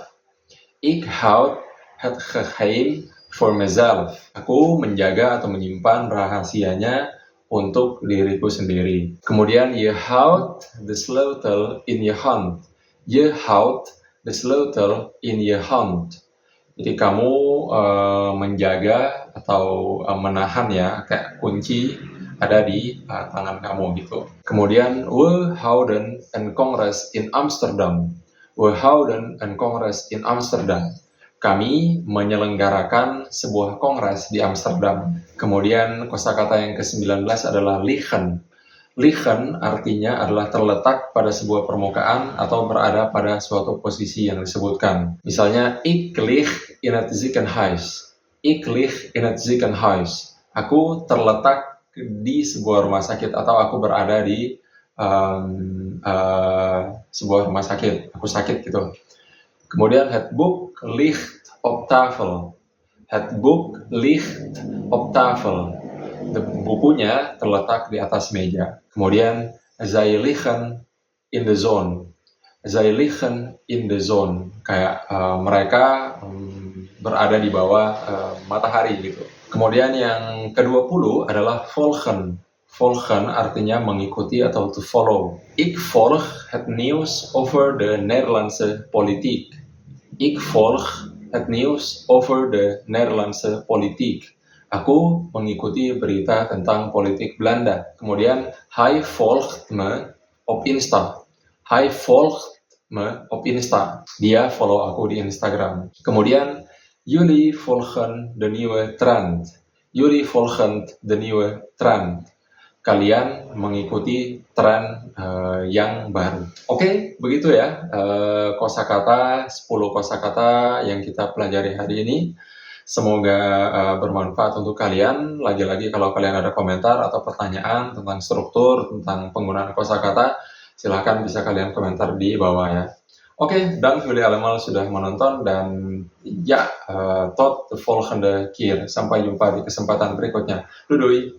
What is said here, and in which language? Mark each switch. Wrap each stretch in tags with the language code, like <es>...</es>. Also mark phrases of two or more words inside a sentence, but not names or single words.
<nl>Ik houd het geheim voor mezelf.</nl> <id>Aku menjaga atau menyimpan rahasianya untuk diriku sendiri. Kemudian,</id> <nl>je houdt de sleutel in je hand. Je houdt de sleutel in je hand.</nl> <id>Jadi kamu menjaga atau menahan ya, kayak kunci ada di tangan kamu gitu. Kemudian,</id> <nl>we houden een congres in Amsterdam. We houden een congres in Amsterdam.</nl> <id>Kami menyelenggarakan sebuah kongres di Amsterdam. Kemudian kosakata yang ke-19 adalah liggen. Liggen artinya adalah terletak pada sebuah permukaan atau berada pada suatu posisi yang disebutkan. Misalnya,</id> <nl>ik lig in het ziekenhuis. Ik lig in het ziekenhuis.</nl> <id>Aku terletak di sebuah rumah sakit atau aku berada di sebuah rumah sakit. Aku sakit gitu. Kemudian,</id> <nl>het boek ligt op tafel. Het boek ligt op tafel.</nl> <id>Bukunya terletak di atas meja. Kemudian,</id> <nl>zij liggen in de zon. Zij liggen in de zon.</nl> <id>Kayak mereka berada di bawah matahari gitu. Kemudian yang ke-20 adalah volgen. Volgen artinya mengikuti atau</id> <en>to follow.</en> <nl>Ik volg het nieuws over de Nederlandse politiek. Ik volg het nieuws over de Nederlandse politiek.</nl> <id>Aku mengikuti berita tentang politik Belanda. Kemudian,</id> <nl>hij volgt me op Insta. Hij volgt me op Insta.</nl> <id>Dia follow aku di Instagram. Kemudian,</id> <nl>jullie volgen de nieuwe trend. Jullie volgen de nieuwe trend.</nl> <id>Kalian mengikuti tren yang baru. Oke, begitu ya kosakata, 10 kosakata yang kita pelajari hari ini. Semoga bermanfaat untuk kalian. Lagi-lagi kalau kalian ada komentar atau pertanyaan tentang struktur, tentang penggunaan kosakata, silahkan bisa kalian komentar di bawah ya. Oke,</id> <nl>dank jullie allemaal</nl> <id>sudah menonton dan ya,</id> <nl>tot de volgende keer.</nl> <id>Sampai jumpa di kesempatan berikutnya.</id> <nl>Doei!</nl>